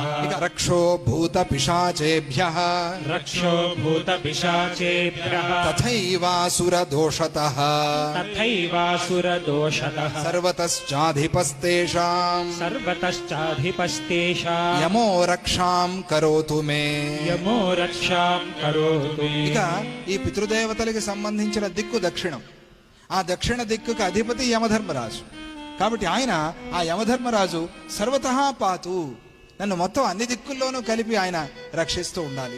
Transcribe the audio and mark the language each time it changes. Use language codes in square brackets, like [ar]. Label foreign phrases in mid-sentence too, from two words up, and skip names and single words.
[sa] रक्षो भूतपिशाचेभ्यः रक्षो भूतपिशाचेभ्यः तथैवासुरदोषतः तथैवासुरदोषतः सर्वतश्चाधिपस्तेषाम् सर्वतश्चाधिपस्तेषाम् यमो रक्षां करोतु मे యమో రక్షాం కరోతు [te] ఇక ఈ పితృదేవతలకి సంబంధించిన దిక్కు దక్షిణం. ఆ దక్షిణ దిక్కుకు అధిపతి యమధర్మరాజు. కాబట్టి ఆయన ఆ యమధర్మరాజు [sa] సర్వతః పాతు, [te] నన్ను మొత్తం అన్ని దిక్కుల్లోనూ కలిపి ఆయన రక్షిస్తూ ఉండాలి.